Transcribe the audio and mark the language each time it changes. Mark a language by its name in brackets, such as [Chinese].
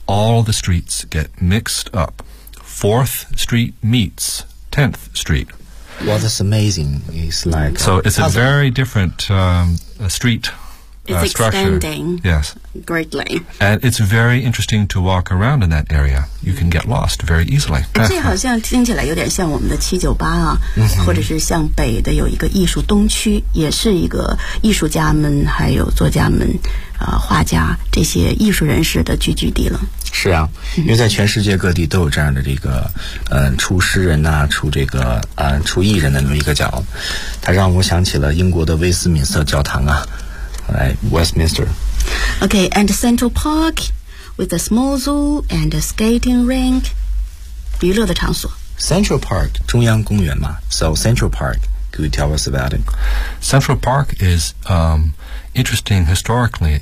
[English] All the streets get mixed up. Fourth Street meets 10th Street. Well, that's amazing. It's like... So it's a very different street... It's extending、 yes. greatly. And it's very interesting to walk around in that area. You can get lost very easily. [Chinese] 这好像听起来有点像我们的798啊、mm-hmm. 或者是像北的有一个艺术东区也是一个艺术家们还有作家们、画家这些艺术人士的聚集地了。是啊因为在全世界各地都有这样的这个出诗人啊出这个出艺人的那么一个角。它让我想起了英国的威斯敏瑟教堂啊。 [English] Right, Westminster. Okay, and Central Park with a small zoo and a skating rink. [Chinese] 娱乐的场所 [English] Central Park, [Chinese] 中央公园嘛 [English] So Central Park, could you tell us about it? Central Park is interesting historically.